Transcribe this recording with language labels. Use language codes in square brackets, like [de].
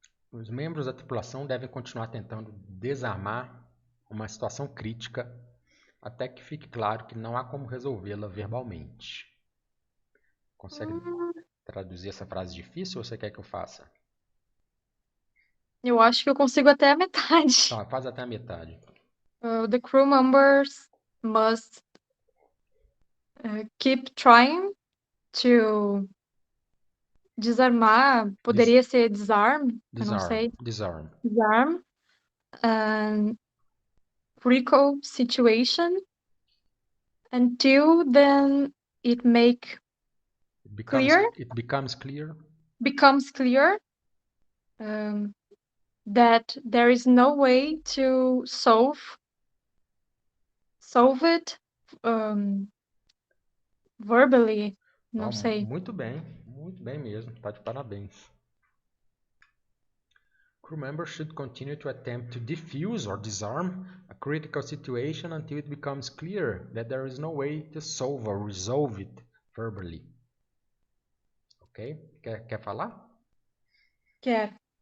[pt] Os membros da tripulação devem continuar tentando desarmar uma situação crítica até que fique claro que não há como resolvê-la verbalmente. Consegue traduzir essa frase difícil ou você quer que eu faça? Eu acho que eu consigo até a metade. Então, faz até a metade. [en] The crew members must keep trying to desarmar. [pt] Poderia ser disarm, eu não sei. [en] Disarm. Disarm. And critical situation until then it Becomes clear becomes clear that there is no way to solve it verbally. [pt] Não sei. muito bem mesmo, tá de parabéns. [en] Crew members should continue to attempt to defuse or disarm a critical situation until it becomes clear that there is no way to solve or resolve it verbally. [pt] Ok? Quer falar? Quer.